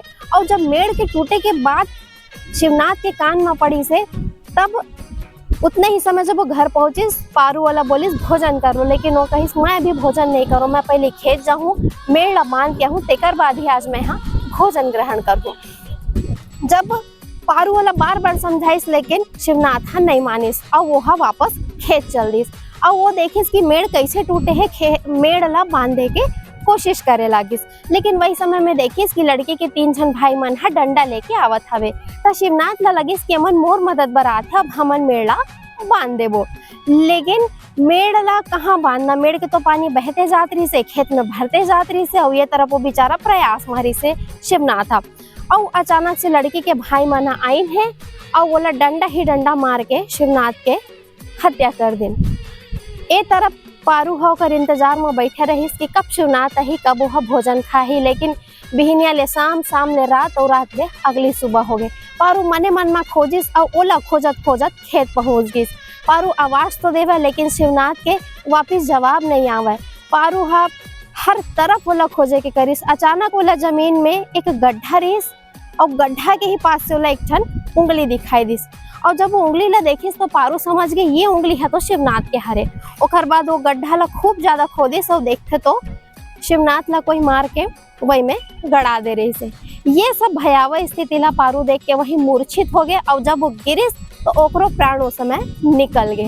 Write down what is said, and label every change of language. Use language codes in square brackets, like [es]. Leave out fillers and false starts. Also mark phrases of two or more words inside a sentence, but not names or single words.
[hne] और जब मेड़ के टूटे के बाद शिवनाथ के कान में पड़ी से, तब उतने ही समय जब वो घर पहुंचिस पारू वाला बोलिस भोजन करो, लेकिन वो कहिस मैं भी भोजन नहीं करूँ, मैं पहले खेत जाऊँ, मेड़ ला बांध के आऊँ, तेकर बाद ही आज मैं यहाँ भोजन ग्रहण करूँ। जब पारू वाला बार बार समझाइस लेकिन शिवनाथ नहीं मानिस और वो वापस खेत चल दिस। और वो देखिस कि मेड़ कैसे टूटे है, मेड़ ला बांधे के कोशिश करे लागिस। लेकिन वही समय में देखिस कि लड़के के 3 जन भाई मन हा डंडा लेके आवत हवे। तो शिवनाथ ला लगिस कि अमन मोर मदद बरात है, अब हमन मेड़ ला बांध देबो। लेकिन मेड़ ला कहाँ बांधना, मेड़ के तो पानी बहते जात रही से, खेत में भरते जात रही से और ये तरफ वो बेचारा प्रयास मारी से शिवनाथ था। और अचानक से लड़की के भाई मन आइन है और बोला डंडा ही डंडा मार के शिवनाथ के हत्या कर दिन। ए तरफ पारू होकर इंतजार में बैठे रहिस कि कब शिवनाथ ही, कब वह भोजन खाही। लेकिन बिहनिया ले शाम ले रात और रात ले अगली सुबह हो गए। पारू मने मन में खोजिस और ओला खोजत खोजत खेत पहुंच गई। पारू आवाज तो देवे लेकिन शिवनाथ के वापिस जवाब नहीं आवे। पारू हर तरफ ओला खोजे के करिस। अचानक ओला जमीन में एक गड्ढा रहिस और गड्ढा के ही पास से ओला एक ठन उंगली दिखाई दिस। और जब वो उंगली ला देखिस तो पारू समझ गई ये उंगली है तो शिवनाथ के हरे। ओकर बाद वो गड्ढा ला खूब ज्यादा खोदिस और देखते तो शिवनाथ ला कोई मार के वही में गड़ा दे रही से। ये सब भयावह स्थिति ला पारू देख के वही मूर्छित हो गए और जब वो गिरिस तो ओकरो प्राण उस समय निकल गए।